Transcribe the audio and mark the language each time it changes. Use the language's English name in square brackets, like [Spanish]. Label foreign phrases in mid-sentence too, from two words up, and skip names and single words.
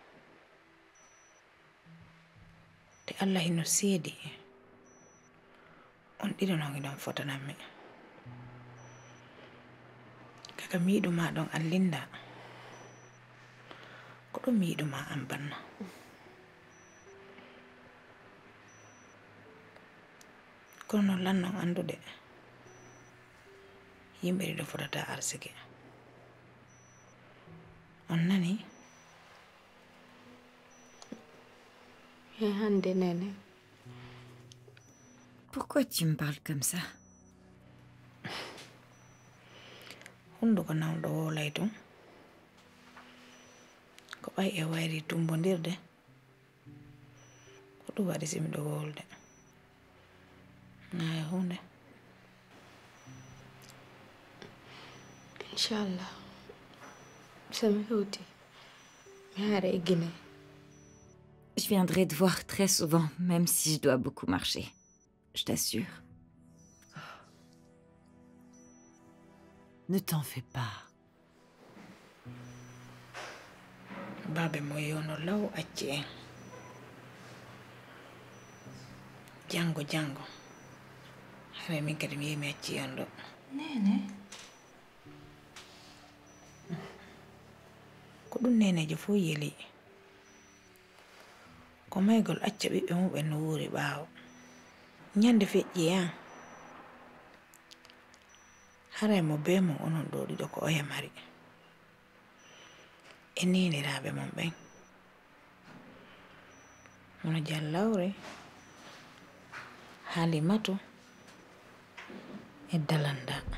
[Fula] te Allah hino seedi on ɗiɗo non iɗon fotanammi kaka mi yiɗuma ɗon allinda ko ɗum mi yiɗuma an banna kono noon lannon andude yimɓe ɗiɗo fotata arsike on nani hande nene. [French] Pourquoi tu me parles comme ça? [Fula] hunduko nawɗo wolay tum ko ɓay e wayri tumbondirde ko ɗum waɗi simiɗo wolde nayi hunde Inch'Allah. Sama hewti. Mi hara e Guinée. [French] Je viendrai te voir très souvent, même si je dois beaucoup marcher. Je t'assure. Ne t'en fais pas. [Fula] babe mo yono law acci en jango hare min kadi mi yimi acci on ɗo Nene. ko ɗum nenejo fo yeli ko maygol acca ɓiɓɓe muɓen no wuuri ɓaawo ñande feƴƴi yan haray mo be mo onon ɗo ɗiɗo ko oya mari e niniraɓe mon ɓen mono jallawre Halimatu e Dalanda